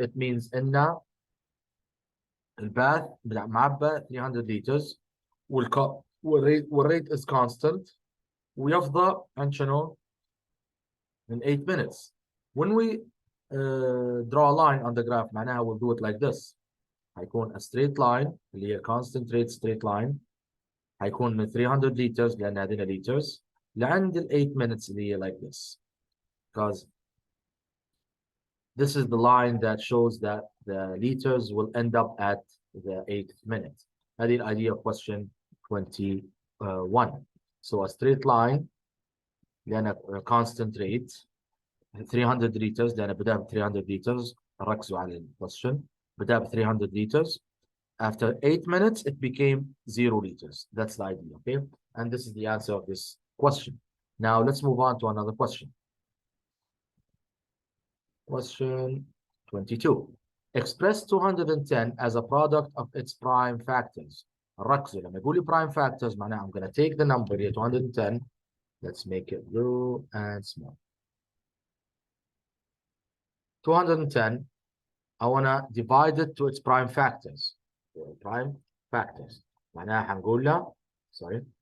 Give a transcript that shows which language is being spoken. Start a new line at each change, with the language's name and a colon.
English: It means
Arabic: إن الباث معبى 300 liters والrate
English: is constant
Arabic: ويفضى عن شنو؟
English: in 8 minutes. When we draw a line on the graph,
Arabic: معناها
English: we'll do it like this.
Arabic: هيكون
English: a straight line
Arabic: اللي هي
English: constant rate straight line.
Arabic: هيكون من 300 liters لأن هذين liters لعند ال 8 minutes اللي هي
English: like this. Because this is the line that shows that the liters will end up at the 8th minute.
Arabic: هذه ال
English: idea of question 21. So a straight line لأن a constant rate 300 liters
Arabic: لأن بدأ ب
English: 300 liters.
Arabic: ركزوا على الquestion. بدأ ب 300 liters.
English: After 8 minutes, it became 0 liters. That's the idea, okay? And this is the answer of this question. Now, let's move on to another question. Question 22. Express 210 as a product of its prime factors.
Arabic: ركزوا لما يقول لي
English: prime factors
Arabic: معناها
English: I'm going to take the number here 210. Let's make it blue and small. 210, I want to divide it to its prime factors. Prime factors.
Arabic: معناها حنقول له
English: sorry.